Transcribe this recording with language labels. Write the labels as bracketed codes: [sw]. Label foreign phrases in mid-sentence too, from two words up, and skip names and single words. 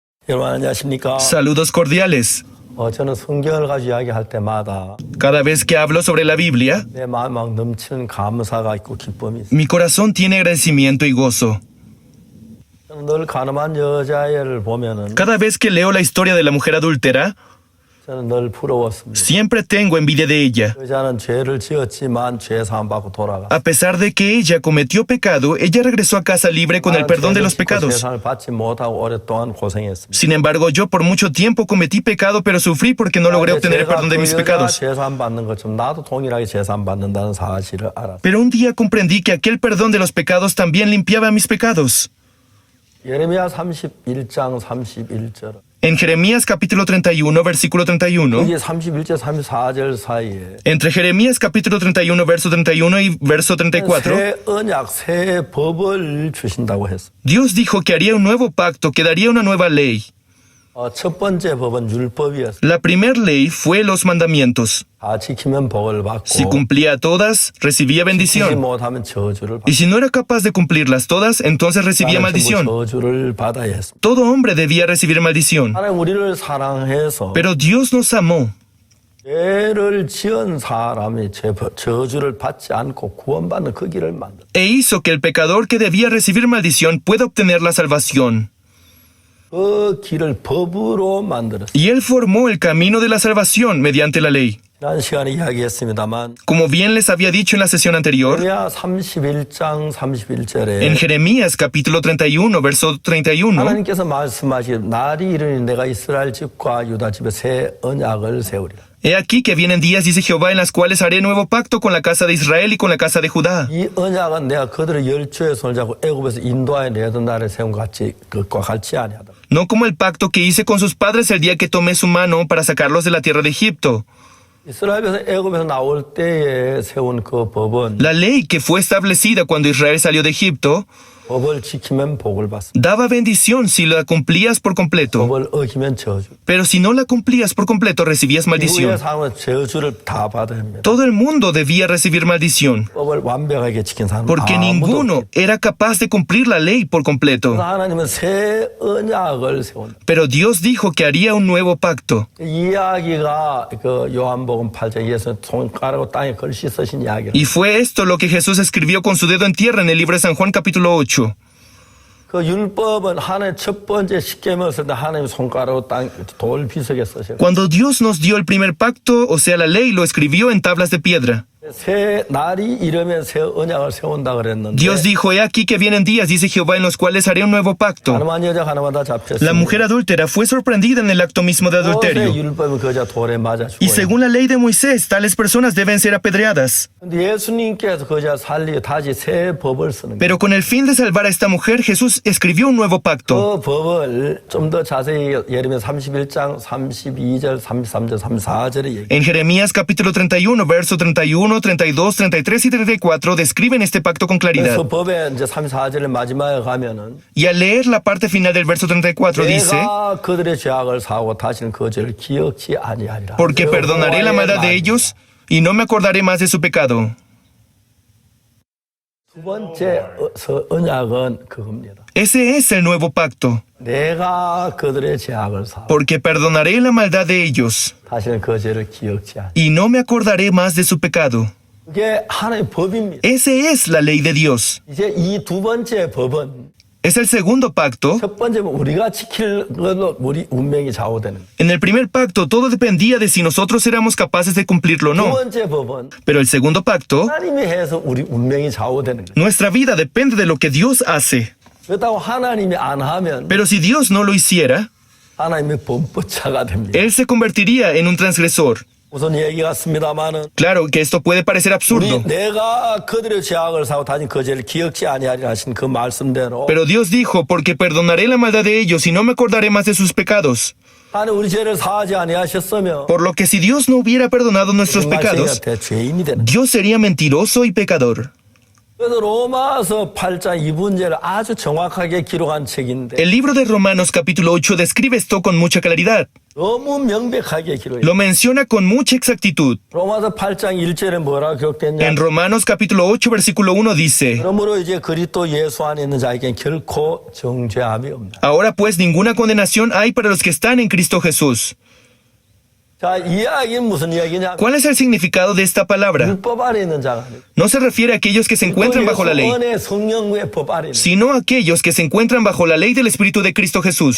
[ko] 여러분 안녕하십니까? [es] Saludos cordiales. [ko] 저는 성경을 가지고 이야기할 때마다 [es] Cada vez que hablo sobre la Biblia, [ko] 내 마음에 막 넘치는 감사가 있고 기쁨이 있어요. [es] mi corazón tiene agradecimiento y gozo. [ko] 저는 늘 가늠한 여자애를 보면은 [es] Cada vez que leo la historia de la mujer adúltera, [ko] 저는 늘 부러웠습니다. [es] siempre tengo envidia de ella. [ko] 여자는 죄를 지었지만 죄 사함 받고 돌아가. [es] A pesar de que ella cometió pecado, ella regresó a casa libre con el perdón de los pecados. [ko] 죄상을 받지 못하고 오랫동안 고생했습니다. [es] Sin embargo, yo por mucho tiempo cometí pecado, pero sufrí porque no logré obtener el perdón de mis pecados. [ko] 죄 사함 받는 것처럼 나도 동일하게 죄 사함 받는다는 사실을 알았어요. [es] Pero un día comprendí que aquel perdón de los pecados también limpiaba mis pecados. [ko] 예레미야 31장 31절. [es] En Jeremías capítulo 31, versículo 31, [ko] 이게 31절 34절 사이에 [es] entre Jeremías capítulo 31, verso 31 y verso 34, [ko] 새 언약, 새 법을 주신다고 했어. [es] Dios dijo que haría un nuevo pacto, que daría una nueva ley. [ko] 첫 번째 법은 율법이었어. [es] La primer ley fue los mandamientos. [ko] 다 지키면 복을 [es] Si [ko] 받고 [es] cumplía todas, recibía [ko] 지키지 [es] bendición. [ko] 못하면 저주를 [es] Y [ko] 받고 [es] si no era capaz de cumplirlas todas, entonces recibía maldición. [ko] 저주를 받아야 했습니다. [es] Todo hombre debía recibir maldición. [ko] 하나님 우리를 사랑해서 [es] Pero Dios nos amó. [ko] 죄를 지은 사람이 저주를 받지 않고 구원받는 그 길을 만들었어요. [es] E hizo que el pecador que debía recibir maldición pueda obtener la salvación. [ko] 그 길을 법으로 만들었어요. [es] Y Él formó el camino de la salvación mediante la ley. [ko] 지난 시간에 이야기했습니다만 [es] Como bien les había dicho en la sesión anterior, [ko] 예레미야 31장 31절에 [es] en Jeremías capítulo 31, verso 31, [ko] 하나님께서 말씀하시길 날이 이르니 내가 이스라엘 집과 유다 집에 새 언약을 세우리라. [es] he aquí que vienen días, dice Jehová, en las cuales haré nuevo pacto con la casa de Israel y con la casa de Judá. [ko] 이 언약은 내가 그들의 열조의 손을 잡고 애굽에서 인도하여 내던 날에 세운 것과 같이 아니하다. [es] No como el pacto que hice con sus padres el día que tomé su mano para sacarlos de la tierra de Egipto. [ko] 이스라엘에서 애굽에서 나올 때에 세운 그 법은 [es] La ley que fue establecida cuando Israel salió de Egipto [ko] 법을 지키면 복을 받습니다. [es] daba bendición si la cumplías por completo. [ko] 법을 어기면 저주. [es] Pero si no la cumplías por completo, recibías [ko] 이후의 [es] maldición. [ko] 사람은 저주를 다 받아야 합니다. [es] Todo el mundo debía recibir maldición, [ko] 법을 완벽하게 지킨 사람은 [es] porque [ko] 아무도 [es] ninguno [ko] 없다. [es] era capaz de cumplir la ley por completo. [ko] 그래서 하나님은 새 언약을 세운다. [es] Pero Dios dijo que haría un nuevo pacto. [ko] 이 이야기가 그 요한복음 8장 예수님 손가락으로 땅에 글씨 쓰신 이야기예요. [es] Y fue esto lo que Jesús escribió con su dedo en tierra en el libro de San Juan capítulo 8. [ko] 그 율법은 하나님 첫 번째 십계명을 쓸 때 하나님 손가락으로 땅 돌 비석에 쓰셨고 [es] Cuando Dios nos dio el primer pacto, o sea, la ley, lo escribió en tablas de piedra. [ko] 새 날이 이르면 새 언약을 세운다 그랬는데 [es] Dios dijo, he aquí que vienen días, dice Jehová, en los cuales haré un nuevo pacto. [ko] 가늠한 여자 하나마다 잡혔습니다. [es] La mujer adúltera fue sorprendida en el acto mismo de adulterio. [ko] 율법은 그 여자 돌에 맞아 [es] Y [ko] 죽어요. [es] según la ley de Moisés, tales personas deben ser apedreadas. [ko] 근데 예수님께서 그 여자 살리고 다시 새 법을 쓰는 거예요. [es] Pero con el fin de salvar a esta mujer, Jesús escribió un nuevo pacto. [ko] 그 법을 좀 더 자세히 예레미야 31장 32절 33절 34절에 얘기해요. [es] En Jeremías capítulo 31, verso 31, 32, 33 y 34 describen este pacto con claridad. [ko] 그래서 법의 이제 34절의 마지막에 가면은 [es] Y al leer la parte final del verso 34 dice, [ko] 내가 그들의 죄악을 사하고 다시는 그 죄를 기억지 아니하리라. [es] porque perdonaré la maldad de ellos y no me acordaré más de su pecado. [ko] 두 번째 언약은 그겁니다. [es] Ese es el nuevo pacto, [ko] 내가 그들의 죄악을 사하고 [es] porque perdonaré la maldad de ellos [ko] 다시는 그 죄를 기억지 않으리라. [es] y no me acordaré más de su pecado. [ko] 그게 하나님의 법입니다. [es] Ese es la ley de Dios. [ko] 이제 이 두 번째 법은 [es] Es el segundo pacto. [ko] 첫 번째는 우리가 지킬 걸로 우리 운명이 좌우되는 거예요. [es] En el primer pacto todo dependía de si nosotros éramos capaces de cumplirlo o [ko] 두 [es] no. [ko] 번째 법은 [es] Pero el segundo pacto, [ko] 하나님이 해서 우리 운명이 좌우되는 거예요. [es] nuestra vida depende de lo que Dios hace. [ko] 그렇다고 하나님이 안 하면 [es] Pero si Dios no lo hiciera, [ko] 하나님의 범법자가 됩니다. [es] Él se convertiría en un transgresor. [ko] 우선 얘기 같습니다만은 [es] Claro que esto puede parecer absurdo, [ko] 내가 그들의 죄악을 사고 다시 그 죄를 기억지 아니하리라 하신 그 말씀대로 [es] pero Dios dijo, porque perdonaré la maldad de ellos y no me acordaré más de sus pecados. [ko] 하나님 우리 죄를 사하지 아니하셨으면 [es] Por lo que si Dios no hubiera perdonado nuestros pecados, [ko] 죄인이 되는. [es] Dios sería mentiroso y pecador. [ko] 그래서 로마서 8장 2분절을 아주 정확하게 기록한 책인데 [es] El libro de Romanos capítulo 8 describe esto con mucha claridad. [ko] 너무 명백하게 기록해요. [es] Lo menciona con mucha exactitud. [ko] 로마서 8장 1절에 뭐라고 기록됐냐? [es] En Romanos capítulo 8, versículo 1 dice: [ko] 그러므로 이제 그리스도 예수 안에 있는 자에겐 결코 정죄함이 없다. [es] Ahora pues ninguna condenación hay para los que están en Cristo Jesús. [ko] 자, 이 이야기는 무슨 이야기냐? [es] ¿Cuál es el significado de esta palabra? [ko] 율법 아래 있는 자가 아니고 [es] No se refiere a aquellos que se encuentran bajo la ley, [ko] 예수 안에 성령의 법 아래 있는. [es] sino a aquellos que se encuentran bajo la ley del Espíritu de Cristo Jesús.